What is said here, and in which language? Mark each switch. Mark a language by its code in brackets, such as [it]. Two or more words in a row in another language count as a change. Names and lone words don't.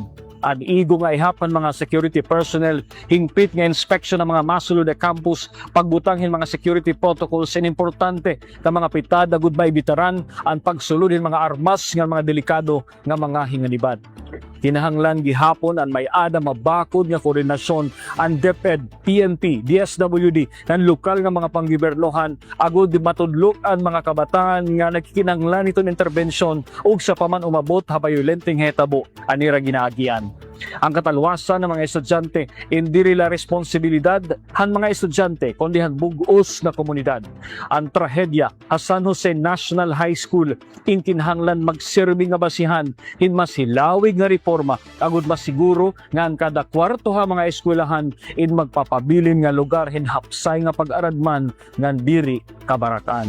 [war] Ang igo nga ihapan mga [en] security personnel, [war] hingpit nga inspeksyon ng mga masulod na campus, pagbutanghin mga [en] security protocols, [war] and importante na mga pitada gud maibitaran ang pagsulod ng mga armas nga mga delikado nga mga hinganibad. Kinahanglan gihapon ang may ada mabakod nga koordinasyon ang DepEd, PNP, DSWD ng lokal nga mga panggobernohan agud matudlok ang mga kabataan nga nagkinahanglan itong interbensyon ug sa paman umabot ha violenteng hetabo anira ginaagian. Ang kataluwasan ng mga estudyante indiri la responsibilidad han mga estudyante kundi han bug-os na komunidad. Ang trahedya sa San Jose National High School inkinahanglan magserbi nga basihan hin mas hilawig nga reforma agud masiguro nga ang kada kwarto ha mga eskwelahan in magpapabilin nga lugar hin hapsay nga pag-aradman ngan diri kabarakan.